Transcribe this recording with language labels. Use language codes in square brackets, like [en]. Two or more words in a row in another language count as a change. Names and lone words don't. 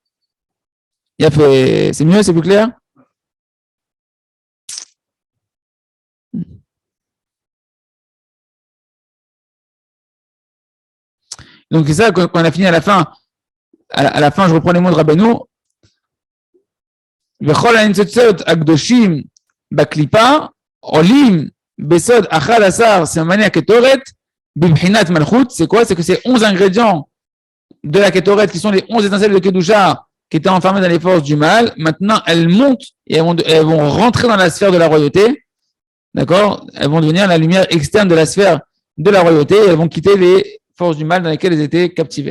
[fr] C'est mieux, c'est plus clair? Donc c'est ça, quand on a fini à la fin, je reprends les mots de Rabbeinu. [he] וכל הניצוצות הקדושים בקליפה עולים בסוד אחד עשר סממני הקטורת בבחינת מלכות. [fr] C'est quoi? C'est que ces 11 ingrédients de la Ketoret, qui sont les 11 étincelles de Kedusha, qui étaient enfermées dans les forces du mal, maintenant elles montent et elles vont rentrer dans la sphère de la royauté. D'accord? Elles vont devenir la lumière externe de la sphère de la royauté et elles vont quitter les forces du mal dans lesquelles elles étaient captivées.